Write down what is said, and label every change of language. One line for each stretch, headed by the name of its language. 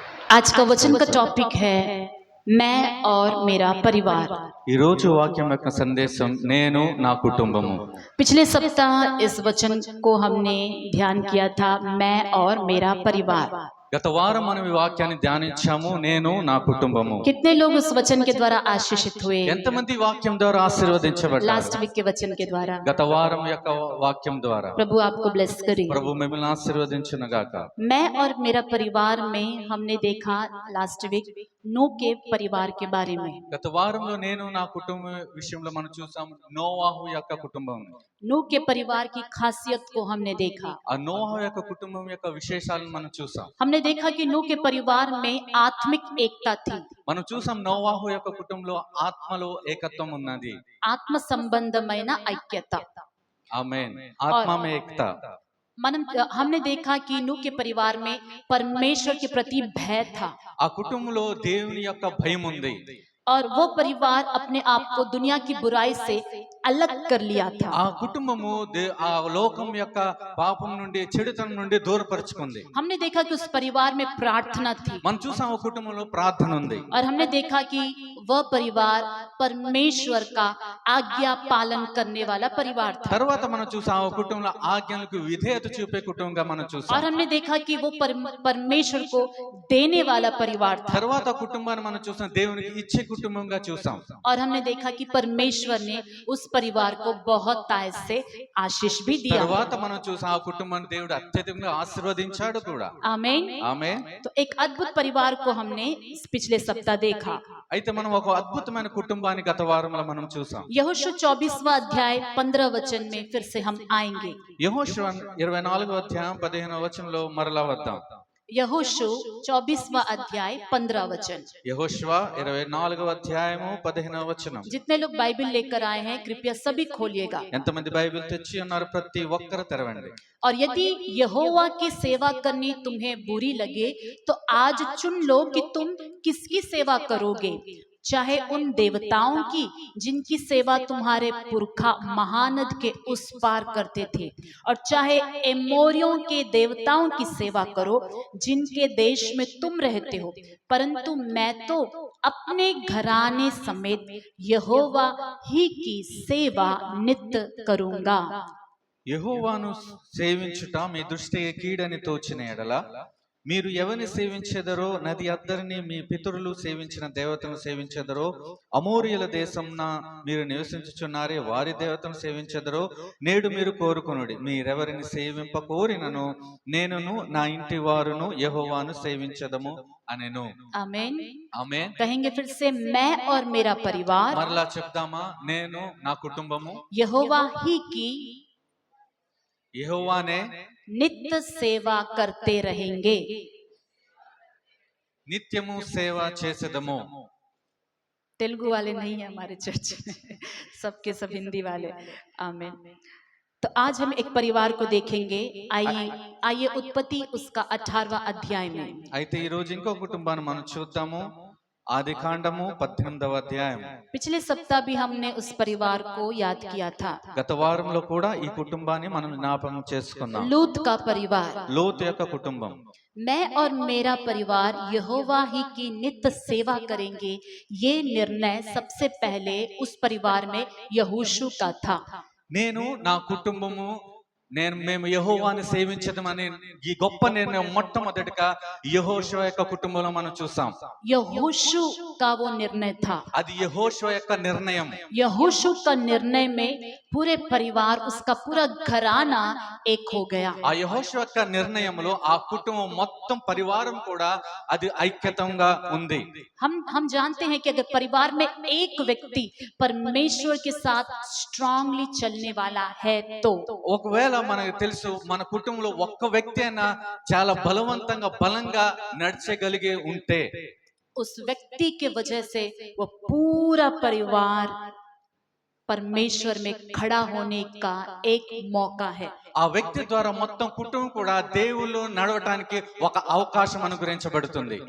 Hindi: आज का वचन का टॉपिक है मैं और मेरा परिवार।
Telugu: ఈ రోజు వాక్యం యొక్క సందేశం నేను నా కుటుంబము.
Hindi: पिछले सप्ताह इस वचन को हमने ध्यान किया था, मैं और मेरा परिवार।
Telugu: గత వారం మనం ఈ వాక్యాన్ని ధ్యానించాము, నేను నా కుటుంబము.
Hindi: कितने लोग उस वचन के द्वारा आशीषित हुए?
Telugu: ఎంతమంది వాక్యం ద్వారా ఆశీర్వదించబడ్డారు?
Hindi: लास्ट वीक के वचन के द्वारा।
Telugu: గత వారం యొక్క వాక్యం ద్వారా
Hindi: प्रभु आपको ब्लेस करे।
Telugu: ప్రభు మిమ్మల్ని ఆశీర్వదించును గాక.
Hindi: मैं और मेरा परिवार में हमने देखा लास्ट वीक नूह के परिवार के बारे में।
Telugu: గత వారంలో నేను నా కుటుంబం విషయంలో మనం చూసాం నోవాహు యొక్క కుటుంబం.
Hindi: नूह के परिवार की खासियत को हमने देखा।
Telugu: ఆ నోవాహు యొక్క కుటుంబం యొక్క విశేషాలను మనం చూసాం.
Hindi: हमने देखा कि नूह के परिवार में आत्मिक एकता थी।
Telugu: మనం చూసాం నోవాహు యొక్క కుటుంబంలో ఆత్మలో ఏకత్వం ఉన్నది. ఆత్మ సంబంధమైన ఐక్యత। ఆమేన్.
Hindi: ఆత్మ में एकता. हमने देखा कि नूह के परिवार में परमेश्वर के प्रति भय था।
Telugu: ఆ కుటుంబంలో దేవుని యొక్క భయం ఉంది.
Hindi: और वो परिवार अपने आप को दुनिया की बुराई से अलग कर लिया था।
Telugu: ఆ కుటుంబము ఆ లోకం యొక్క పాపం నుండి చెడుతనం నుండి దూరపరుచుకుంది.
Hindi: हमने देखा कि उस परिवार में प्रार्थना थी।
Telugu: మనం చూసాం ఆ కుటుంబంలో ప్రార్థన ఉంది.
Hindi: और हमने देखा कि वह परिवार परमेश्वर का आज्ञा पालन करने वाला परिवार था।
Telugu: తర్వాత మనం చూసాం ఆ కుటుంబంలో ఆజ్ఞలకు విధేయత చూపే కుటుంబంగా మనం చూసాం.
Hindi: और हमने देखा कि वो परमेश्वर को देने वाला परिवार था।
Telugu: తర్వాత కుటుంబాన్ని మనం చూసాం దేవునికి ఇచ్చే కుటుంబంగా చూసాం.
Hindi: और हमने देखा कि परमेश्वर ने उस परिवार को बहुत तायत से आशीष भी दिया।
Telugu: తర్వాత మనం చూసాం ఆ కుటుంబాన్ని దేవుడు అత్యధికంగా ఆశీర్వదించాడు కూడా.
Hindi: आमीन।
Telugu: ఆమేన్.
Hindi: तो एक अद्भुत परिवार को हमने पिछले सप्ताह देखा।
Telugu: అయితే మనం ఒక అద్భుతమైన కుటుంబాన్ని గత వారంలో మనం చూసాం.
Hindi: यहोशू 24वां अध्याय 15 वचन में फिर से हम आएंगे।
Telugu: యెహోషువ 24వ అధ్యాయం 15వ వచనంలో మరలా వద్దాం.
Hindi: यहोशू 24वां अध्याय 15 वचन।
Telugu: యెహోషువ 24వ అధ్యాయము 15వ వచనం.
Hindi: जितने लोग बाइबल लेकर आए हैं कृपया सभी खोलिएगा।
Telugu: ఎంతమంది బైబిల్ తెచ్చి ఉన్నారు? ప్రతి ఒక్కరు తెరవండి.
Hindi: और यदि यहोवा की सेवा करनी तुम्हें बुरी लगे तो आज चुन लो कि तुम किसकी सेवा करोगे, चाहे उन देवताओं की जिनकी सेवा तुम्हारे पुरखा महानद के उस पार करते थे, और चाहे एमोरियों के देवताओं की सेवा करो जिनके देश में तुम रहते हो, परंतु मैं तो अपने घराने समेत यहोवा ही की सेवा नित्य करूंगा।
Telugu: యెహోవాను సేవించుట మీ దృష్టికి కీడని తోచిన ఎడల మీరు ఎవరిని సేవించెదరో నది అద్దరిని మీ పితరులు సేవించిన దేవతను సేవించెదరో, అమోరియల దేశంన మీరు నివసించుచున్నారే వారి దేవతను సేవించెదరో నేడు మీరు కోరుకొనుడి. మీరెవరిని సేవింప కోరినను నేనును నా ఇంటి వారును యెహోవాను సేవించదము అనెను.
Hindi: आमीन।
Telugu: ఆమేన్.
Hindi: कहेंगे फिर से, मैं और मेरा परिवार
Telugu: మరలా చెప్దామా? నేను నా కుటుంబము
Hindi: यहोवा ही की
Telugu: యెహోవానే
Hindi: नित्य सेवा करते रहेंगे।
Telugu: నిత్యము సేవ చేసేదము.
Hindi: तेलुगु वाले नहीं है हमारे चर्च में, सबके सब हिंदी वाले। आमीन। तो आज हम एक परिवार को देखेंगे। आइए उत्पत्ति उसका 18वां अध्याय में।
Telugu: అయితే ఈ రోజు ఇంకో కుటుంబాన్ని మనం చూద్దాము. ఆదికాండము 18వ అధ్యాయం.
Hindi: पिछले सप्ताह भी हमने उस परिवार को याद किया था।
Telugu: గత వారంలో కూడా ఈ కుటుంబాన్ని మనం జ్ఞాపకం చేసుకున్నాం.
Hindi: लूत का परिवार।
Telugu: లోతు యొక్క కుటుంబం.
Hindi: मैं और मेरा परिवार यहोवा ही की नित्य सेवा करेंगे, ये निर्णय सबसे पहले उस परिवार में यहोशू का था।
Telugu: నేను నా కుటుంబము మేము యెహోవాని సేవించదమని ఈ గొప్ప నిర్ణయం మొట్టమొదటిగా యెహోషువ యొక్క కుటుంబంలో మనం చూసాం.
Hindi: यहोशू का वो निर्णय था।
Telugu: అది యెహోషువ యొక్క నిర్ణయం.
Hindi: यहोशू का निर्णय में पूरे परिवार, उसका पूरा घराना एक हो गया।
Telugu: ఆ యెహోషువ యొక్క నిర్ణయంలో ఆ కుటుంబం మొత్తం పరివారం కూడా అది ఐక్యతంగా ఉంది.
Hindi: हम जानते हैं कि अगर परिवार में एक व्यक्ति परमेश्वर के साथ स्ट्रांगली चलने वाला है तो
Telugu: ఒకవేళ మనకు తెలుసు మన కుటుంబంలో ఒక్క వ్యక్తి అయినా చాలా బలంగా నడిచగలిగే ఉంటే
Hindi: उस व्यक्ति के वजह से वो पूरा परिवार परमेश्वर में खड़ा होने का एक मौका है।
Telugu: ఆ వ్యక్తి ద్వారా మొత్తం కుటుంబం కూడా దేవుళ్ళు నడవటానికి ఒక అవకాశం అనుగ్రహించబడుతుంది.